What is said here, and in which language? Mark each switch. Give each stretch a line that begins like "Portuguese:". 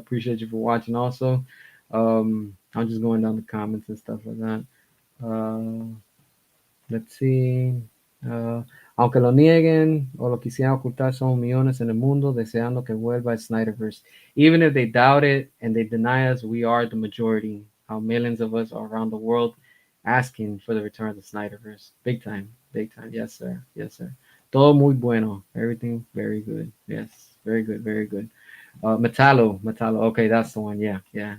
English: Appreciate you for watching. Also, I'm just going down the comments and stuff like that. Uh, let's see.
Spanish: Uh, Aunque lo nieguen o lo quisieran ocultar, son millones en el mundo deseando que vuelva el Snyderverse.
English: Even if they doubt it and they deny us, we are the majority. How millions of us are around the world asking for the return of the Snyderverse. Big time. Big time. Yes, sir. Yes, sir.
Spanish: Todo muy bueno.
English: Everything very good. Yes. Very good. Very good. Metallo. Metallo. Okay, that's the one. Yeah. Yeah.